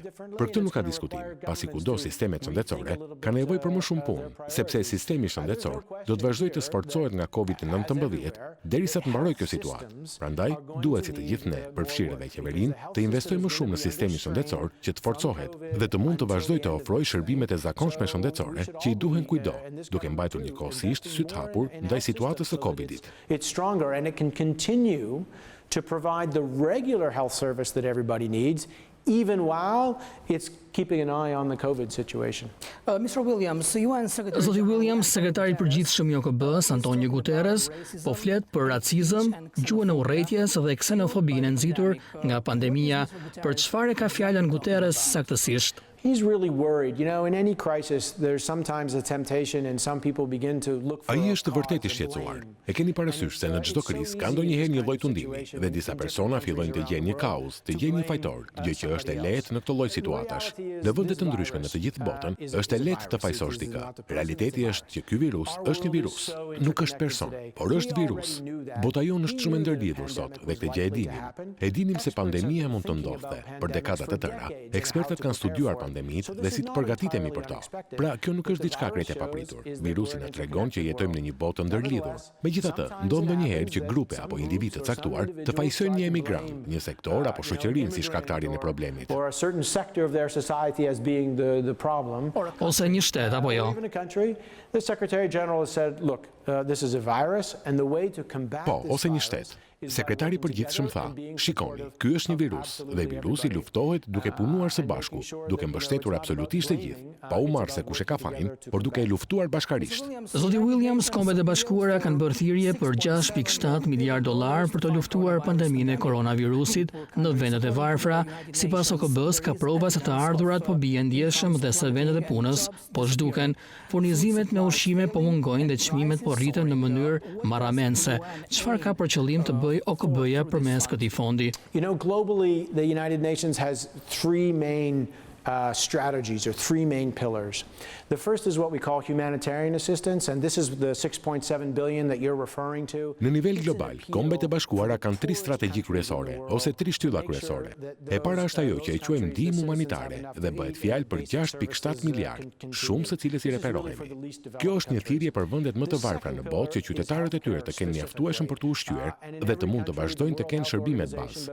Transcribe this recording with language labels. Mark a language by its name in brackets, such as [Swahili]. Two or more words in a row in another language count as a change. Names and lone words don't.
[Albanian] Për këtë nuk ka diskutim, pasi kudo sistemet shëndetësore ka nevojë për më shumë punë, sepse sistemi shëndetësor do të vazhdojë të sforcohet nga Covid-19 derisa të mbarojë kjo situatë. Prandaj, duhet që të gjithë ne, përfshirë edhe qeverinë, të investojmë më shumë në sistemin shëndetësor që të forcohet dhe të mund të vazhdojë të ofrojë shërbimet e zakonshme shëndetësore që i duhen kujdo, duke mbajtur njëkohësisht sy të hapur ndaj situatës së Covidit. [English] It's stronger and it can continue to provide the regular health service that everybody needs, even while it's keeping an eye on the COVID situation. Mr. Williams, UN Secretary [Albanian] Zoti Williams, sekretari i përgjithshëm i OKB-s, Antonio Guterres, po flet për racizëm, gjuhën e urrëties dhe ksenofobinë e nxitur nga pandemia. Për çfarë ka fjalën Guterres saktësisht? [English] He's really worried. You know, in any crisis, there's sometimes a temptation and some people begin to look for [Albanian] Ai është vërtet I shqetësuar. E keni parasysh se në çdo krizë ka ndonjëherë një lloj tundimi dhe disa persona fillojnë të gjejnë një kauz, të gjejnë një fajtor, gjë që është e lehtë në këtë lloj situatash. Në vende të ndryshme në të gjithë botën, është e lehtë të fajsosh dikë. Realiteti është që ky virus është një virus, nuk është person, por është virus. Bota jonë është shumë e ndërlidhur sot dhe këtë gjë e dinim. E dinim se pandemia mund të ndodhte për dekada të tëra. Ekspertët kanë studiuar pandemitë dhe si të përgatitemi për to. Pra, kjo nuk është diçka krejt e papritur. Virusi na tregon që jetojmë në një botë ndërlidhur. Megjithatë, ndodh ndonjëherë që grupe apo individë të caktuar të fajsojnë një emigrant, një sektor apo shoqërinë si shkaktarin e problemit. [English] or a certain sector of their society as being the problem. [Albanian] Ose një shtet apo jo? [English] Even a country, the Secretary General has said, look, this is a virus and the way to combat [Albanian] Po, [English] this [Albanian] ose një [English] virus [Albanian] shtet. Sekretari I përgjithshëm tha, shikoni, ky është një virus dhe virusi luftohet duke punuar së bashku, duke mbështetur absolutisht të gjithë, pa u marrë se kush e ka fajin, por duke e luftuar bashkarisht. Zoti Williams, Kombet e Bashkuara kanë bërë thirrje për 6.7 miliard dollar për të luftuar pandeminë e koronavirusit në vendet e varfra. Sipas OKB-s, ka prova se të ardhurat po bien ndjeshëm dhe se vendet e punës po zhduken. Furnizimet me ushqime po mungojnë dhe çmimet po rriten në mënyrë marramense. Çfarë ka për qëllim të bëjë OKB-ja përmes këtij fondi? [English] You know, globally, the United Nations has three main strategies or three main pillars. The first is what we call humanitarian assistance, and this is the 6.7 billion that you're referring to. [Albanian] Në nivel global, Kombet e Bashkuara kanë 3 strategji kryesore ose 3 shtylla kryesore. E para është ajo që e quajmë ndihmë humanitare dhe bëhet fjalë për 6.7 miliard, shumë së cilës I referohemi. Kjo është një thirrje për vendet më të varfra në botë që qytetarët e tyre të kenë mjaftueshëm për të ushqyer dhe të mund të vazhdojnë të kenë shërbimet bazë.